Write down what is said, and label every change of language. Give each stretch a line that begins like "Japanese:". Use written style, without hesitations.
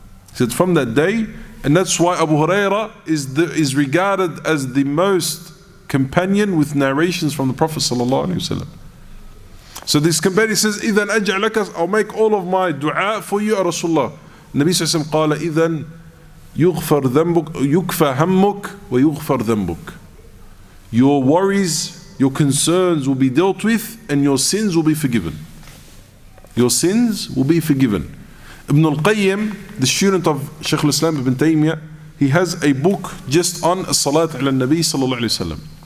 English: He said, from that day, and that's why Abu Hurairah is regarded as the most companion with narrations from the Prophet ﷺ. So this companion says,
Arabic: إِذَنْ أَجْعَ لَكَ,
English: I'll make all of my dua for you, Rasulullah.
Arabic: Nabi sallallahu alayhi wa sallam قال إِذَنْ يُغْفَرْ ذَنْبُكَ يُكْفَى هَمُّكَ وَيُغْفَرْ ذَنْبُكَ.
English: Your worries, your concerns will be dealt with and your sins will be forgiven. Your sins will be forgiven. Ibn al-Qayyim, the student of Shaykh al-Islam ibn Taymiyyah, he has a book just on as-salat ala nabi sallallahu alayhi wa sallam.